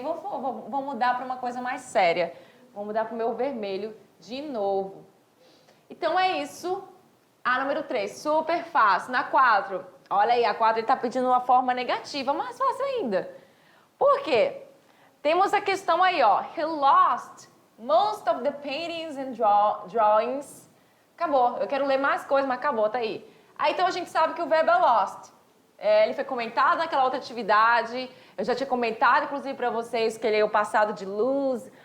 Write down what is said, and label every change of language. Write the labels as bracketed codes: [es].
[pt] Vou mudar para uma coisa mais séria. Vou mudar para o meu vermelho de novo. Então é isso. A número 3, super fácil. Na 4, olha aí, a 4 ele está pedindo uma forma negativa, mais fácil ainda. Por quê? Temos a questão aí, ó. [en] He lost most of the paintings and drawings. [pt] Acabou. Eu quero ler mais coisas, mas acabou, tá aí. Aí então a gente sabe que o verbo é lost. Ele foi comentado naquela outra atividade. Eu já tinha comentado, inclusive, para vocês que ele é o passado de lose.